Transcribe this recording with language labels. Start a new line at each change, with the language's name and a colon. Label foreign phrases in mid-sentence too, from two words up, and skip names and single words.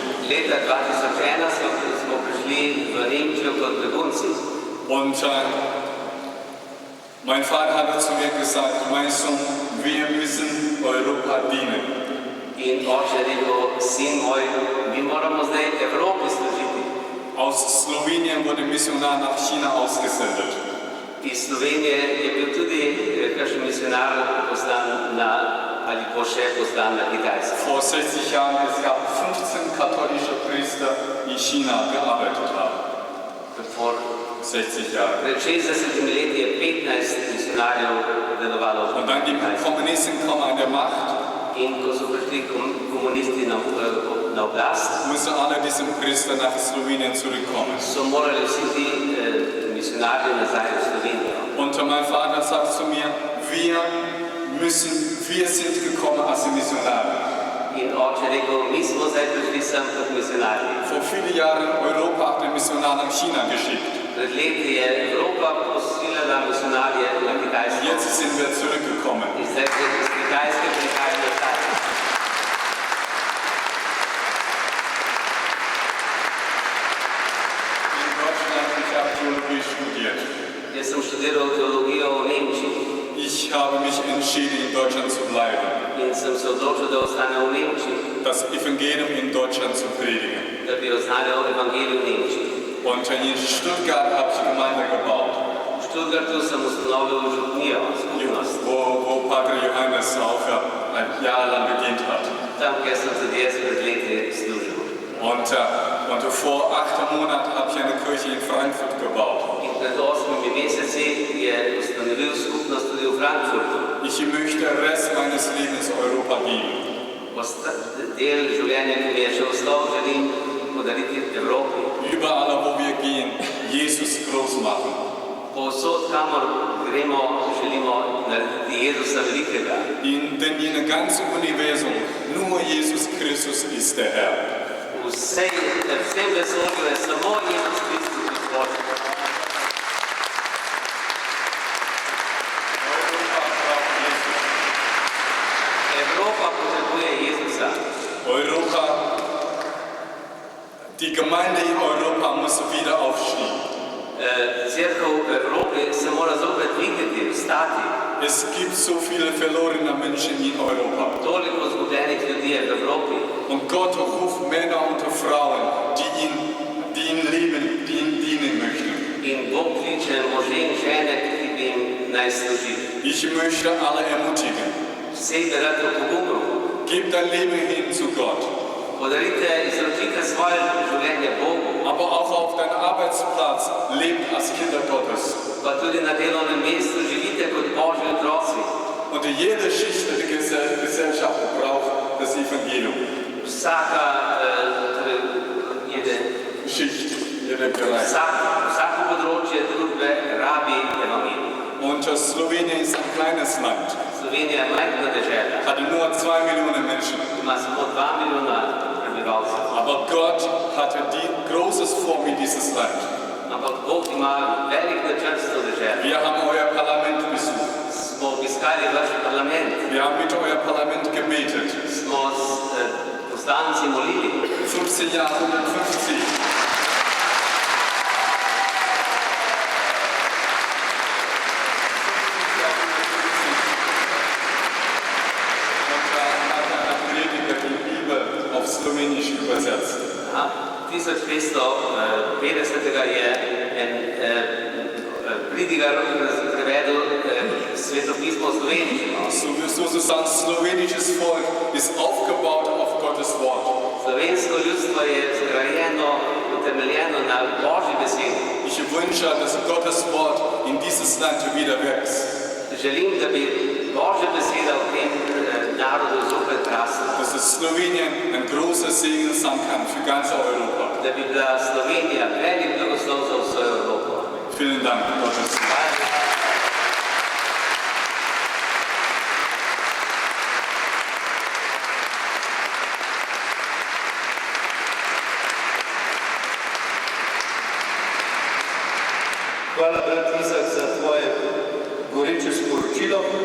Slovenian: Leta 2001 smo prišli v Nemčijo kot begunci.
German: Und mein Vater hat zu mir gesagt, mein Sohn, wir müssen Europa dienen.
Slovenian: In oče je rekel, sin moj, mi moramo zdaj Evropi služiti.
German: Aus Slowenien wurde Missionar nach China ausgesendet.
Slovenian: Iz Slovenije je bil tudi kakšen misionar poslan ali bo še poslan na Kitajsko.
German: Vor 60 Jahren es gab 15 katholische Priester, die in China gearbeitet haben. Vor 60 Jahre.
Slovenian: Pred 60 leti je 15 misionarjev delovalo
German: Und dann die
Slovenian: v Kitajski.
German: Kommunisten kommen an der Macht.
Slovenian: In ko so prišli komunisti na oblast,
German: Müssen alle diese Priester nach Slowenien zurückkommen.
Slovenian: so morali vsi ti misionarji nazaj v Slovenijo.
German: Und mein Vater sagt zu mir, wir sind gekommen als Missionare.
Slovenian: In oče je rekel, mi smo zdaj prišli sem kot misionarji.
German: Vor vielen Jahren Europa hat den Missionar nach China geschickt.
Slovenian: Pred leti je Evropa posilila misionarje na Kitajsko.
German: Jetzt sind wir zurückgekommen.
Slovenian: In zdaj se iz Kitajske prihajajo nazaj.
German: In Deutschland, ich habe Theologie studiert.
Slovenian: Jaz sem študiral teologijo v Nemčiji
German: Ich habe mich entschieden, in Deutschland zu bleiben,
Slovenian: in sem se odločil, da ostanem v Nemčiji,
German: das Evangelium in Deutschland zu predigen.
Slovenian: da bi oznanjal evangelij v Nemčiji.
German: Und in Stuttgart habe ich Gemeinde gebaut,
Slovenian: V Stuttgartu sem ustanovil župnijo, skupnost.
German: wo Pater Johannes auch ein Jahr lang gedient hat.
Slovenian: Tam, kjer sem tudi jaz pred leti služil.
German: Und vor 8 Monaten habe ich eine Kirche in Frankfurt gebaut.
Slovenian: In pred 8 meseci je ustanovil skupnost tudi v Frankfurtu.
German: Ich möchte den Rest meines Lebens Europa geben.
Slovenian: Del življenja, ki mi je še ostal, želim podariti Evropi.
German: Überall, wo wir gehen, Jesus groß machen.
Slovenian: Povsod, kamor gremo, želimo narediti Jezusa velikega.
German: Denn in dem ganzen Universum nur Jesus Christus ist der Herr.
Slovenian: Vsem vesolju je samo Jezus Kristus Gospod. Evropa potrebuje Jezusa.
German: Europa, die Gemeinde in Europa muss wieder aufstehen.
Slovenian: Cerkev v Evropi se mora zopet dvigniti, vstati.
German: Es gibt so viele verlorene Menschen in Europa.
Slovenian: Toliko izgubljenih ljudi je v Evropi.
German: Und Gott ruft Männer und Frauen, die ihn lieben, die ihm dienen möchten.
Slovenian: In Bog kliče može in žene, ki bi jim naj služili.
German: Ich möchte alle ermutigen.
Slovenian: Vse bi rad opogumil.
German: Gib dein Leben hin zu Gott.
Slovenian: Podarite, izročite svoje življenje Bogu.
German: Aber auch auf deinem Arbeitsplatz lebt als Kinder Gottes.
Slovenian: Pa tudi na delovnem mestu živite kot Božji otroci.
German: Und jede Schicht der Gesellschaft braucht das Evangelium.
Slovenian: Vsaka vsako področje družbe rabi evangelij.
German: Und Slowenien ist ein kleines Land.
Slovenian: Slovenija je majhna dežela.
German: Hat nur 2 Millionen Menschen.
Slovenian: Ima samo 2 milijona prebivalcev.
German: Aber Gott hatte Großes vor mit dieses Land.
Slovenian: ampak Bog ima velik načrt s to deželo.
German: Wir haben euer Parlament besucht.
Slovenian: Smo obiskali vaš parlament,
German: Wir haben mit euer Parlament gebetet.
Slovenian: smo poslanci molili.
German: 15 Jahre 150. Slowenisch übersetzt.
Slovenian: 1550 je en pridigar prevedel svetopismo v slovenščino.
German: So sagen, slowenisches Volk ist aufgebaut auf Gottes Wort.
Slovenian: Slovensko ljudstvo je zgrajeno, utemeljeno na Božji besedi.
German: Ich wünsche, dass Gottes Wort in dieses Land wieder wächst.
Slovenian: Želim, da bi Božja beseda v tem narodu zopet rasla.
German: Dass es Slowenien ein großer Segen sein kann für ganz Europa.
Slovenian: Da bi bila Slovenija velik blagoslov za vso Evropo.
German: Vielen Dank, Gottes.
Slovenian: Hvala, brat Izak, za tvoje goreče sporočilo.